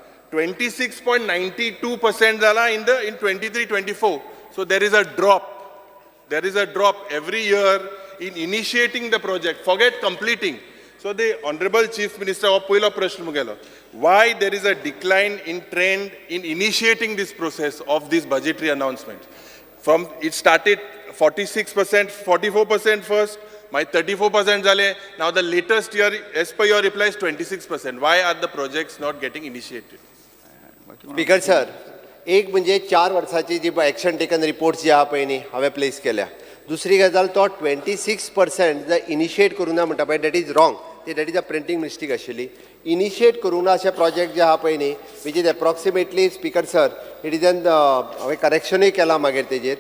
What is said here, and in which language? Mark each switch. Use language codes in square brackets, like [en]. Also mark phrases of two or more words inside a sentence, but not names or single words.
[kok] 26.92% जाला in 23-24. [en] So there is a drop. There is a drop every year in initiating the project. Forget completing. So the Honorable Chief Minister of [kok] पहिलो प्रश्न मुगेलो. [en] Why there is a decline in trend in initiating this process of this budgetary announcement? From it started 46%, 44% first. My 34% zale. Now the latest year, as per your reply, is 26%. Why are the projects not getting initiated? [kok] स्पीकर सर, एक म्हणजे 4 वर्साची जी [en] action taken reports [kok] जे आहा पळय न्ही हांवें प्लेस केल्या. दुसरी गजाल तो 26% जर इनिशिएट करूं ना म्हणटा पळय [en] that is wrong. that is a printing mistake [kok] आशिल्ली. इनिशिएट करूं ना अशे प्रोजेक्ट जे आहा पळय न्ही [en] which is approximately speaker sir it is an [kok] हांवें करेक्शनूय केलां मागीर तेजेर.